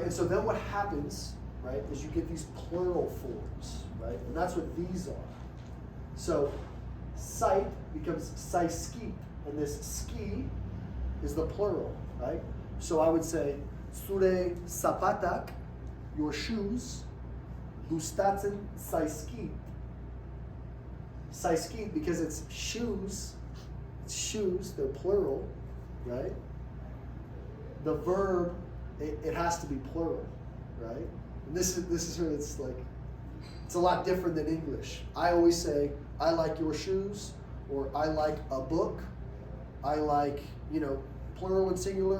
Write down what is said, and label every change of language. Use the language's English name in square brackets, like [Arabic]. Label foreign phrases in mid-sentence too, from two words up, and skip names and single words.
[English] And so then what happens, right, is you get these plural forms, right? And that's what these are. So sight becomes saiski, and this ski is the plural, right? So I would say [Basque] sure zapatak, [English] your shoes, [Basque] gustatzen saiski. [English] Saiski because it's shoes, they're plural, right? The verb, it has to be plural, right? And this is where it's like, it's a lot different than English. I always say, I like your shoes, or I like a book, I like, plural and singular.